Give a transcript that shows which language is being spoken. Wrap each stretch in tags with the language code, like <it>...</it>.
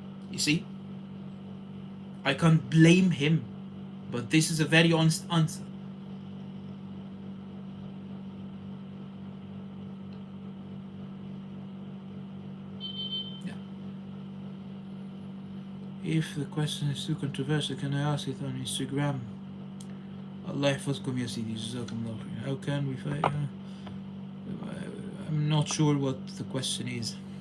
<en>You see, I can't blame him, but this is a very honest answer. Yeah. If the question is too controversial, can I ask it on Instagram?</en> <ar>Allah يحفظكم يا سيدي, جزاكم الله خير.</ar> <en>How can we fight? I'm not sure what the question is.</en>